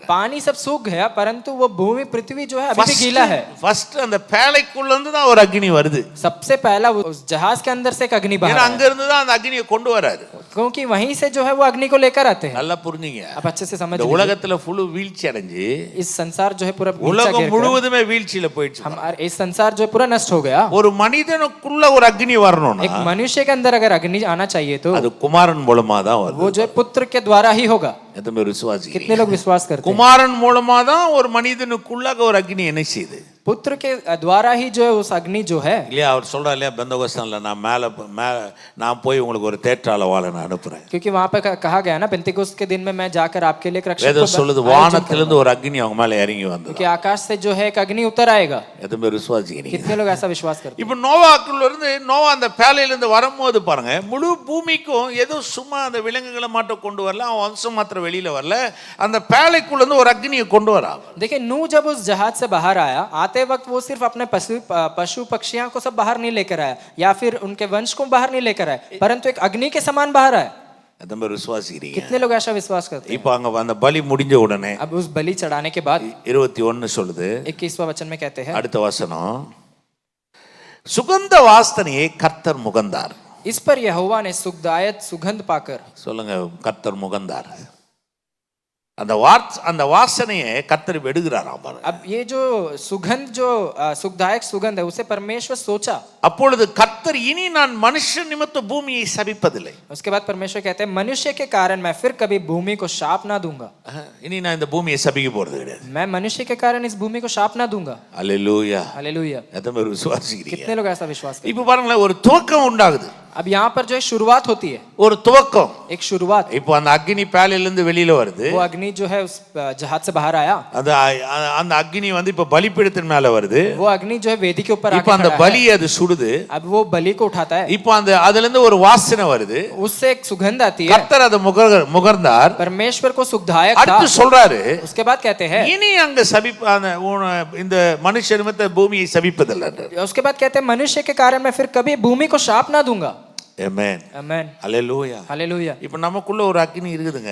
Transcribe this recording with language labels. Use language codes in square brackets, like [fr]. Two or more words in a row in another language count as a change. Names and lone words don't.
[hi] पानी सब सूख गया परंतु वो भूमि पृथ्वी जो है अभी भी गीला है। [ta] ஃபர்ஸ்ட் அந்த பேழைக்குள்ள இருந்து தான் ஒரு அக்னி வருது. [hi] सबसे पहला वो उस जहाज के अंदर से एक अग्नि बाहर [ta] ஏன்னா [hi] आया, [ta] அங்க இருந்து தான் அந்த அக்னியை கொண்டு வராரு. [hi] क्योंकि वहीं से जो है वो अग्नि को लेकर आते हैं। [ta] நல்லா புரிஞ்சுங்க. [hi] अब अच्छे से समझ [ta] இந்த [hi] लीजिए, [ta] உலகத்துல ஃபுல் வீழ்ச்சி அடைஞ்சு [hi] इस संसार जो है पूरा नीचा [ta] உலகம் [hi] गिर गया। [ta] முழுவதுமே வீழ்ச்சியில போயிடுச்சு. [hi] हमारा इस संसार जो है पूरा नष्ट हो गया। [ta] ஒரு மனிதனுக்குள்ள ஒரு அக்னி வரணும்னா [hi] एक मनुष्य के अंदर अगर अग्नि आना चाहिए तो [ta] அது குமாரன் மூலமா தான் வருது. [hi] वो जो है पुत्र के द्वारा ही होगा। [ta] எத்தனை பேர் விசுவாசிக்கிறீங்க? [hi] कितने लोग विश्वास करते हैं? [ta] குமாரன் மூலமா தான் ஒரு மனிதனுக்குள்ளாக ஒரு அக்னி என்ன செய்யுது? [hi] पुत्र के द्वारा ही जो है उस अग्नि जो है। [ta] இல்லையா, அவர் சொல்றா இல்லையா, பெந்தகோஸ்தான்ல நான் போய் உங்களுக்கு ஒரு தேற்றாளவாளை நான் அனுப்புறேன். [hi] क्योंकि वहां पे कहा गया ना, पेंतिकोस्त के दिन में मैं जाकर आपके लिए एक रक्षक [ta] வேதம் சொல்லுது, வானத்திலிருந்து ஒரு அக்னி அவங்க மேல இறங்கி வந்தது. [hi] क्योंकि आकाश से जो है एक अग्नि उतर आएगा। [ta] எத்தனை பேர் விசுவாசிக்கிறீங்க? [hi] कितने लोग ऐसा विश्वास करते हैं? [ta] இப்ப நோவாக்குள்ள இருந்து நோவா அந்த பேழையில இருந்து வரும்போது பாருங்க, முழு பூமிக்கும் ஏதோ சும்மா அந்த விலங்குகளை மட்டும் கொண்டு வரல, அவன் வம்சம் மாத்திரம் வெளியில வரல, அந்த பேழைக்குள்ள இருந்து ஒரு அக்னியை கொண்டு வரான். [hi] देखिए नूह जब उस जहाज से बाहर आया, आते वक्त वो सिर्फ अपने पशु पक्षियों को सब बाहर नहीं लेकर आया या फिर उनके वंश को बाहर नहीं लेकर आया, परंतु एक अग्नि के समान बाहर आया। [ta] எத்தனை பேர் விசுவாசிக்கிறீங்க? [hi] कितने लोग ऐसा विश्वास करते हैं? [ta] இப்ப அங்க அந்த பலி முடிஞ்ச உடனே [hi] अब उस बलि चढ़ाने के बाद [ta] 21 சொல்லுது, [hi] 21वां वचन में कहते हैं, [ta] அடுத்த வசனம், சுகந்த வாசனையை கர்த்தர் முகந்தார். [hi] इस पर यहोवा ने सुखदायक सुगंध पाकर, [ta] சொல்லுங்க, கர்த்தர் முகந்தார். அந்த வாசனையை கர்த்தர் எடுக்கிறாராம் பாருங்க. [hi] अब ये जो सुगंध जो सुखदायक सुगंध है उसे परमेश्वर सोचा। [ta] அப்பொழுது கர்த்தர், இனி நான் மனுஷ நிமித்த பூமியை சபிப்பதில்லை. [hi] उसके बाद परमेश्वर कहते हैं, मनुष्य के कारण मैं फिर कभी भूमि को शाप ना दूंगा। [ta] இனி நான் இந்த பூமியை சபிக்க போறது கிடையாது. [hi] मैं मनुष्य के कारण इस भूमि को शाप ना दूंगा। [ta] அல்லேலூயா, [hi] हालेलुया। [ta] எத்தனை பேர் விசுவாசிக்கிறீங்க? [hi] कितने लोग ऐसा विश्वास करते हैं? [ta] இப்ப பாருங்களேன், ஒரு துவக்கம் உண்டாகுது. [hi] अब यहाँ पर जो है शुरुआत होती है, [ta] ஒரு துவக்கம். [hi] एक शुरुआत। [ta] இப்போ அந்த அக்னி பேழையில இருந்து வெளியில வருது. [hi] वो अग्नि जो है उस जहाज से बाहर आया, [ta] அந்த அக்னி வந்து இப்ப பலிபீடத்தின் மேல வருது. [hi] वो अग्नि जो है वेदी के ऊपर [ta] இப்ப அந்த பலி அது சுடுது. [hi] अब वो बलि को उठाता है, [ta] இப்ப அந்த அதுல இருந்து ஒரு வாசனை வருது. [hi] उससे एक सुगंध आती है। [ta] கர்த்தர் அதை முகர்ந்தார். [hi] परमेश्वर को सुखदायक था। [ta] அடுத்து சொல்றாரு, [hi] उसके बाद कहते हैं, [ta] இனி அங்க இந்த மனுஷ நிமித்த பூமியை சபிப்பதில்லை. [hi] उसके बाद कहते हैं, मनुष्य के कारण मैं फिर कभी भूमि को शाप ना दूंगा। [ta] ஆமென், [hi] आमेन, [ta] அல்லேலூயா, [hi] हालेलुया। [ta] இப்ப நமக்குள்ள ஒரு அக்னி இருக்குதுங்க.